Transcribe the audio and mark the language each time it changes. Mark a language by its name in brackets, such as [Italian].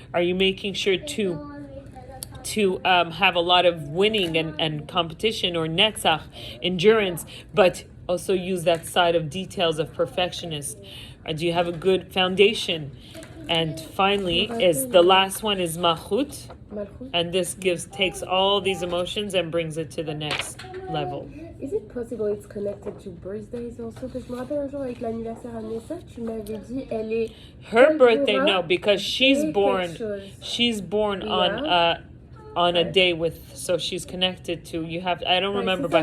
[English] Are you making sure to have a lot of winning and competition, or netzach, endurance, but also use that side of details of perfectionist? Do you have a good foundation? And finally, is the last one is malchut. And this takes all these emotions and brings it to the next level. Is it possible it's connected to birthdays also? [French] Parce que je me rappelle un jour avec l'anniversaire à Nessa, tu m'avais dit elle est... [English] Her birthday, no, because she's born on a day with, so she's connected to, you have, I don't remember by